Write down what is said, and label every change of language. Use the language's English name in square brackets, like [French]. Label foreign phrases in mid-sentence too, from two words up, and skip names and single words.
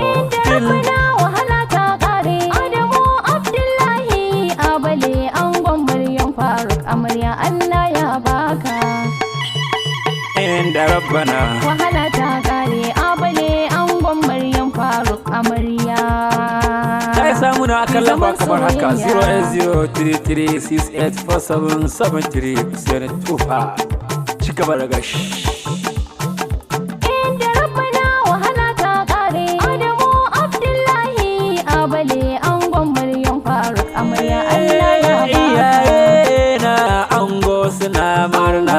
[Hausa] Inda Rabbana, wahala ta ƙare. Adamu Abdullahi Abale angon Maryam Faruk amarya. Allah ya baka. Inda Rabbana. Wahala ta ƙare. Abale angon Maryam Faruk amarya. Kai samu na akan lamba Zaman kamar haka, soyayya. [English] zero eight zero three three six eight four seven seven three. [Hausa] Sai na tufa. Ci gaba da gashi. Inda Rabbana, wahala ta ƙare. Adamu Abdullahi Abale angon Maryam Faruk amarya. Allah ya baka. Iyaye na ango suna murna.